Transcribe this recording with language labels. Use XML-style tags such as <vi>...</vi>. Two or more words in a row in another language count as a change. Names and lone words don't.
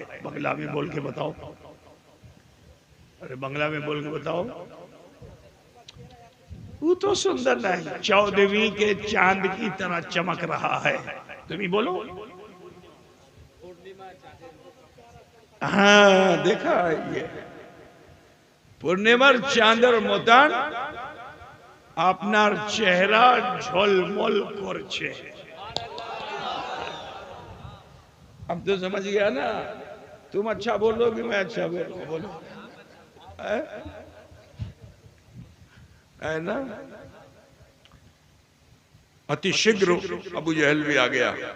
<ur>بنگلہ میں بول کے بتاؤ، ارے بنگلہ میں بول کے بتاؤ، وہ تو سندر نہیں، 14ویں کے چاند کی طرح چمک رہا ہے، تم ہی بولو۔ ہاں دیکھا یہ</ur> <bn>পূর্ণিমার চাঁদের মতন আপনার চেহারা ঝলমল করছে।</bn> <ur>اب تو سمجھ گیا نا؟ تم اچھا بولو گی میں اچھا بولو، بولو ہے نا؟ اتی شگر ابو جہل بھی آ گیا۔</ur>